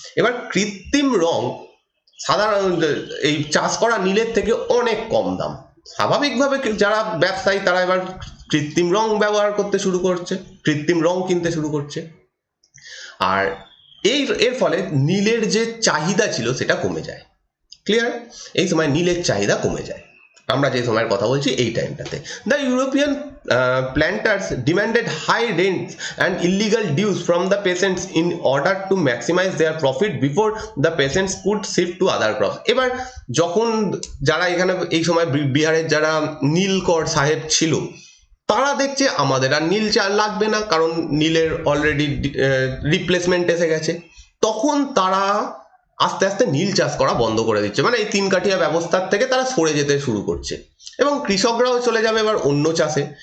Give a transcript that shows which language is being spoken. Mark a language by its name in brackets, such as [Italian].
[Bangla] এবার কৃত্রিম রং সাধারণ এই চাষ করা নীলের থেকে অনেক কম দাম, স্বাভাবিকভাবে যারা ব্যবসায়ী তারা এবার কৃত্রিম রং ব্যবহার করতে শুরু করছে, কৃত্রিম রং কিনতে শুরু করছে। আর এর ফলে নীলের যে চাহিদা ছিল সেটা কমে যায়। ক্লিয়ার? এই সময় নীলের চাহিদা কমে যায়। আমরা যে সময়ের কথা বলছি এই টাইমটাতে [English] The European planters demanded high rents and illegal dues from the peasants in order to maximize their profit before the peasants could shift to other crops. [Bangla] এবার যখন যারা এখানে এই সময় বিহারের যারা নীলকর সাহেব ছিল তারা দেখছে আমাদের আর নীল লাগবে না, কারণ নীলের অলরেডি রিপ্লেসমেন্ট এসে গেছে, তখন তারা আস্তে আস্তে নীল চাষ করা বন্ধ করে দিচ্ছে, মানে এই তিন কাঠিয়া ব্যবস্থার থেকে তারা সরে যেতে শুরু করছে এবং কৃষকরাও চলে যাবে এবার অন্য চাষে।